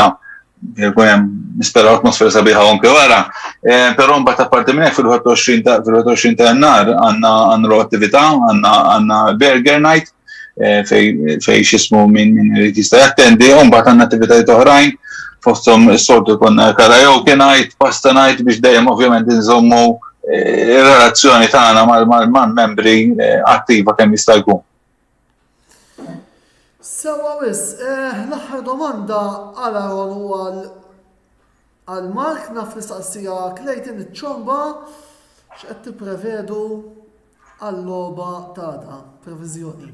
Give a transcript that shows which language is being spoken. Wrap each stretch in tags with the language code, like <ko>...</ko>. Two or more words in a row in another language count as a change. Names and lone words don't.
<mt>Jkun hemm nisperaw atmosfera sabiħa anke wara. Però mbagħad ta' parti minn hekk fil-21 ta' Jannar għandna attività, għandna</mt> <en>Burger Night</en> <mt>fej xismu min irid jista' jattendi, u mbagħad għandna attivitajiet oħrajn fosthom is-soltu konna</mt> <en>karaoke night, pasta night</en> <mt>biex dejjem ovvjament inżommu ir-relazzjoni tagħna mal-membri attiva kemm jista' jkun. Sewa wis, l-aħħar domanda għal Aaron u għal Mark naf nistaqsija Clayton iċ-ċomba x'qed tipprevedu għall-logħba tagħha, previżjoni.</mt>